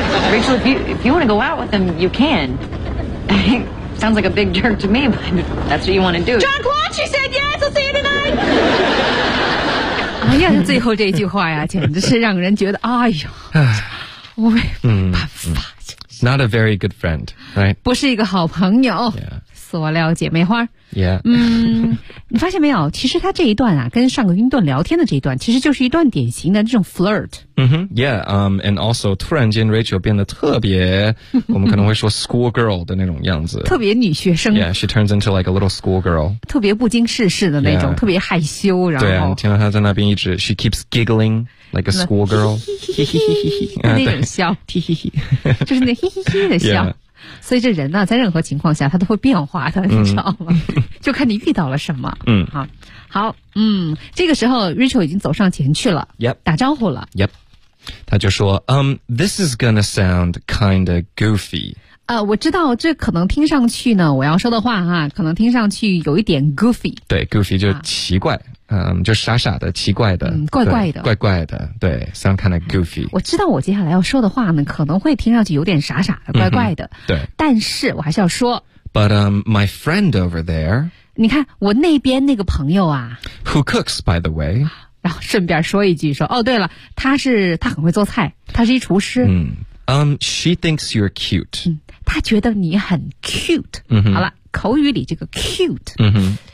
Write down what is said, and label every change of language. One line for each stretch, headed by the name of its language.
English: Rachel, if you want to go out with him, you can. Sounds like a big jerk to me, but that's what you want to do. John Quan, she said yes, I'll see you tonight.
Chinese: 哎呀，最后这句话呀，简直是让人觉得，哎呦，我没办法。
English: Not a very good friend, right?
Chinese: 不是一个好朋友。
English: Yeah.
Chinese: 塑料姐妹花
English: yeah.
Chinese: 嗯，你发现没有，其实他这一段啊，跟上个云顿聊天的这一段其实就是一段典型的这种 flirt、 mm-hmm.
English: yeah, and also
Chinese: 突然间 Rachel 变得特别我们可能会说 school girl 的那种样子，特别女学生
English: yeah, she turns into like a little school girl,
Chinese: 特别不经世事的那种、
English: yeah.
Chinese: 特别害羞，然后对啊，听到她在那边一直
English: she keeps giggling like a school girl
Chinese: 那种笑就是那嘿嘿嘿的笑、
English: yeah.
Chinese: 所以这人呢、啊、在任何情况下他都会变化的，你知道吗、嗯、就看你遇到了什么。嗯，好好，嗯，这个时候 Rachel 已经走上前去了、
English: yep.
Chinese: 打招呼了。
English: Yep,
Chinese: 他就说
English: This is gonna sound kinda goofy.
Chinese: 我知道这可能听上去呢，我要说的话哈，可能听上去有一点 goofy。对， goofy 就奇怪、啊就傻傻的奇怪的、嗯、怪怪的怪怪的，对，
English: sound kind of goofy。
Chinese: 我知道我接下来要说的话呢可能会听上去有点傻傻的怪怪的、嗯、对，但是我还是要说
English: But my friend over there,
Chinese: 你看我那边那个朋友啊
English: Who cooks, by the way,
Chinese: 然后顺便说一句，说哦对了，他很会做菜，他是一厨师。
English: 嗯， she thinks you're cute、
Chinese: 嗯、他觉得你很 cute、嗯、好了，口语里这个 cute、嗯、